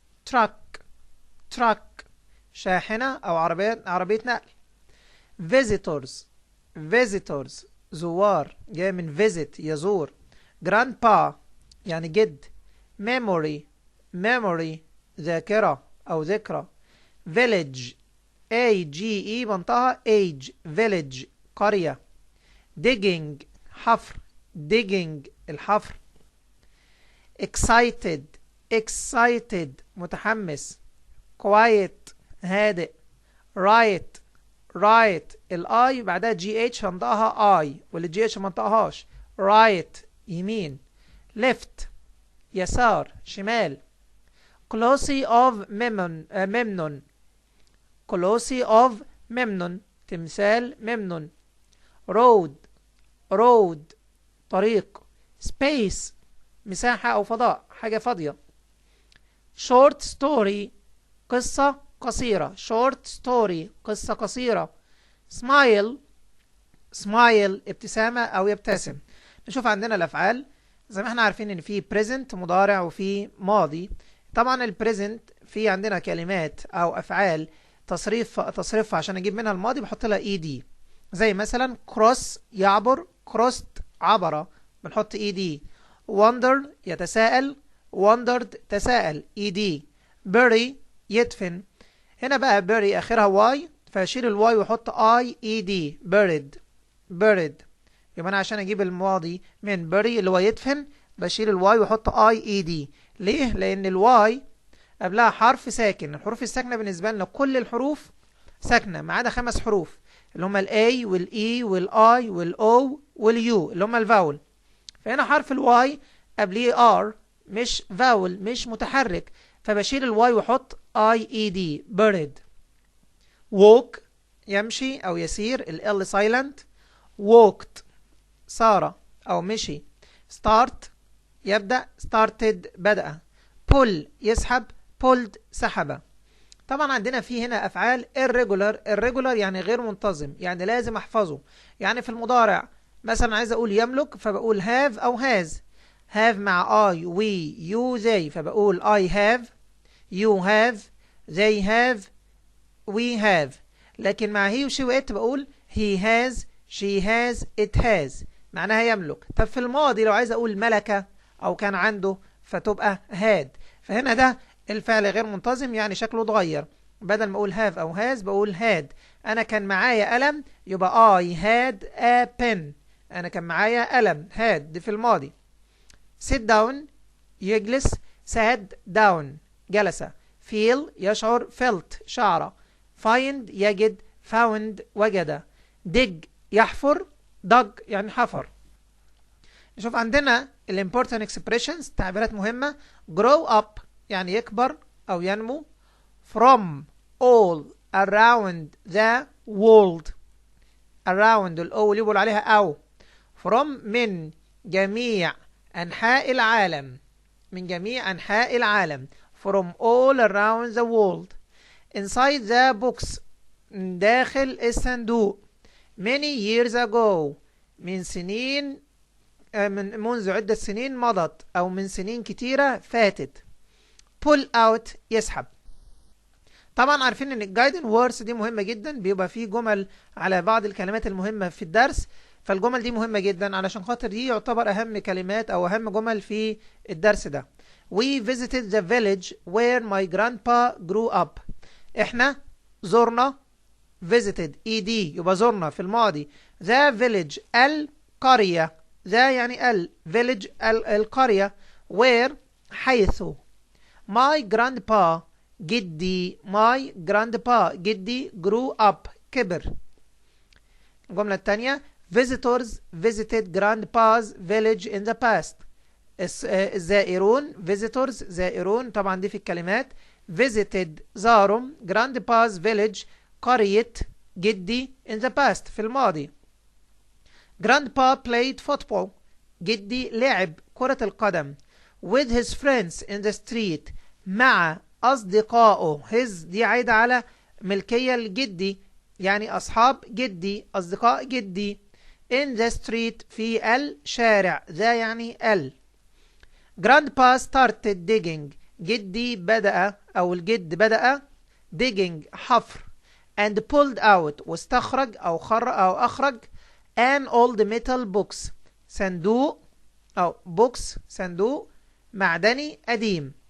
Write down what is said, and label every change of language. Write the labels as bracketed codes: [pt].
[en] truck truck [ar] شاحنة أو عربية نقل. [en] visitors visitors [ar] زوار، جاي من visit يزور. grandpa يعني جد. [en] memory memory [ar] ذاكرة أو ذكرى. [en] village AGE [ar] منطقة [en] age village [ar] قرية. digging حفر digging الحفر. [en] excited excited [ar] متحمس. quiet هادئ. right right الاي بعدها جي اتش هنطقها اي، واللي جي اتش ما نطقهاش. right يمين. left يسار شمال. [en] colossi of memnon colossi of memnon [ar] تمثال ممنون. [en] road road [ar] طريق. space مساحة أو فضاء، حاجة فاضية. [en] short story [ar] قصة قصيرة. [en] short story [ar] قصة قصيرة. [en] smile smile [ar] ابتسامة أو يبتسم. نشوف عندنا الأفعال. زي ما احنا عارفين إن في present مضارع وفي ماضي. طبعا البريزنت في عندنا كلمات أو أفعال تصريفها عشان أجيب منها الماضي بحط لها ed، زي مثلا cross يعبر، crossed عبر بنحط ed. wonder يتساءل، wondered تساءل ed. bury يدفن. هنا بقى bury آخرها واي فأشيل الواي وأحط اي اي دي [en] buried buried. [ar] يبقى أنا عشان أجيب الماضي من bury اللي هو يدفن بشيل الواي وأحط اي اي دي. ليه؟ لأن الواي قبلها حرف ساكن. الحروف الساكنة بالنسبة لنا كل الحروف ساكنة ما عدا 5 حروف اللي هم الاي والاي والاي والاو واليو اللي هم الفاول. فهنا حرف الواي قبليه ار مش فاول مش متحرك، فبشيل الواي واحط اي اي دي buried. walk يمشي او يسير ال silent. walked سار او مشي. [en] start [ar] يبدأ [en] started [ar] بدأ. [en] pull [ar] يسحب [en] pulled [ar] سحب. طبعا عندنا في هنا افعال irregular يعني غير منتظم، يعني لازم احفظه. يعني في المضارع مثلا عايز اقول يملك فبقول have او has. [en] have [ar] مع [en] I we you they [ar] فبقول [en] I have you have they have we have. [ar] لكن مع he وشي وات بقول [en] he has she has it has [ar] معناها يملك. طب في الماضي لو عايز اقول ملك او كان عنده فتبقى had. فهنا ده الفعل غير منتظم يعني شكله اتغير، بدل ما اقول have او has بقول had. انا كان معايا قلم يبقى I had a pen. انا كان معايا قلم had دي في الماضي. [en] sit down [ar] يجلس [en] sat down [ar] جلس. feel يشعر felt شعر. find يجد found وجد. dig يحفر dug يعني حفر. نشوف عندنا [en] important expressions [ar] تعبيرات مهمة. grow up يعني يكبر أو ينمو. [en] from all around the world around [ar] الأو اللي بيقول عليها أو. from من جميع أنحاء العالم، من جميع أنحاء العالم [en] from all around the world. inside the box [ar] داخل الصندوق. many years ago من سنين منذ عدة سنين مضت أو من سنين كتيرة فاتت. [en] pull out [ar] يسحب. طبعا عارفين ان الجايدن ووردز دي مهمة جدا، بيبقى فيه جمل على بعض الكلمات المهمة في الدرس، فالجمل دي مهمة جدا علشان خاطر دي يعتبر أهم كلمات أو أهم جمل في الدرس ده. [en] We visited the village where my grandpa grew up. [ar] احنا زرنا visited ed يبقى زرنا في الماضي [en] the village [ar] القرية، the يعني village القرية where حيث [en] my grandpa [ar] جدي my grandpa جدي [en] grew up [ar] كبر. الجملة الثانية [en] visitors visited grandpa's village in the past. [ar] الزائرون visitors زائرون طبعا دي في الكلمات. [en] visited [ar] زاروا [en] grandpa's village [ar] قرية جدي [en] in the past [ar] في الماضي. [en] grandpa played football [ar] جدي لعب كرة القدم [en] with his friends in the street [ar] مع أصدقائه. his دي عايدة على ملكية الجدي يعني أصحاب جدي أصدقاء جدي. [en] in the street [ar] في الشارع ذا يعني [en] grandpa started digging [ar] جدي بدأ أو الجد بدأ digging حفر [en] and pulled out [ar] واستخرج أو أخرج [en] an old metal box [ar] صندوق أو box صندوق معدني قديم.